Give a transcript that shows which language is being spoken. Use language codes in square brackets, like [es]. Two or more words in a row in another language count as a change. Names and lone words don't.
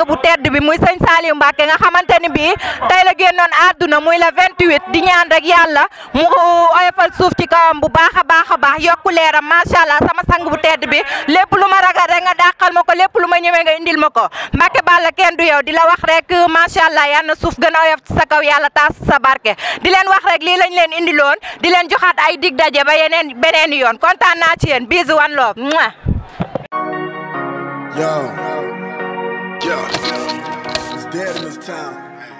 [wo] bu tedd bi muy sëñ Saliou Mbacke nga xamante ni bii tey la génnoon àdduna muy la 28 di ñaan rek yàlla mu oyofal suuf ci kawam bu baax a baax yokku leeram [ar] ما شاء الله [wo] sama sang bu tedd bi lépp lu ma ragal rek nga dàqal ma ko lépp lu ma ñëwee nga indil ma ko Mbacke Balla kenn du yow di la wax rek [ar] ما شاء الله [wo] yal na suuf gën a oyof ci sa kaw yàlla taas sa barke di leen wax rek lii lañ leen indiloon di leen joxaat ay dig daje ba beneen yoon kontaan naa ci yéen bisous [en] one love. Yo, it's dead in this town.